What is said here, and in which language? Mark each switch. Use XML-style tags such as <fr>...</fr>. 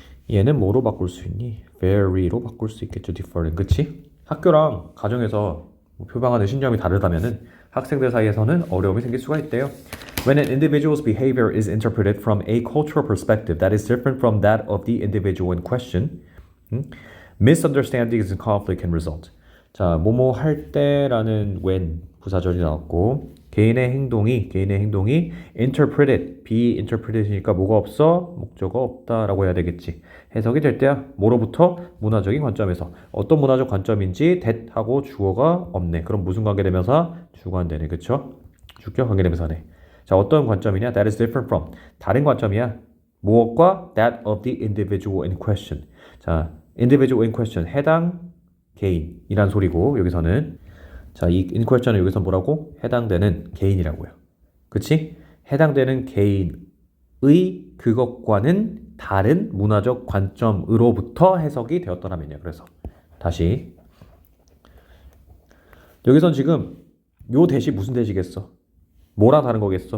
<ko>얘는 뭐로 바꿀 수 있니? vary로 바꿀 수 있겠죠. differ는. 그치? 학교랑 가정에서 표방하는 신념이 다르다면은 학생들 사이에서는 어려움이 생길 수가 있대요.</ko> <en>When an individual's behavior is interpreted from a cultural perspective that is different from that of the individual in question, misunderstandings and conflict can result.</en> <ko>자, 뭐뭐 할 때라는 when 부사절이 나왔고 개인의 행동이 interpreted, be interpreted이니까 뭐가 없어? 목적어 없다라고 해야 되겠지. 해석이 될 때야. 뭐로부터? 문화적인 관점에서. 어떤 문화적 관점인지 that하고 주어가 없네. 그럼 무슨 관계대명사? 주관되네. 그쵸? 주격 관계대명사네. 자, 어떤 관점이냐?</ko> <en>That is different from.</en> <ko>다른 관점이야. 무엇과?</ko> <en>That of the individual in question. 자, individual in question.</en> <ko>해당 개인이란 소리고 여기서는 자, 이 in question은 여기서 뭐라고? 해당되는 개인이라고요. 그치? 해당되는 개인의 그것과는 다른 문화적 관점으로부터 해석이 되었더라면요. 그래서 다시 여기선 지금 요 대시 무슨 대시겠어? 뭐랑 다른 거겠어?</ko>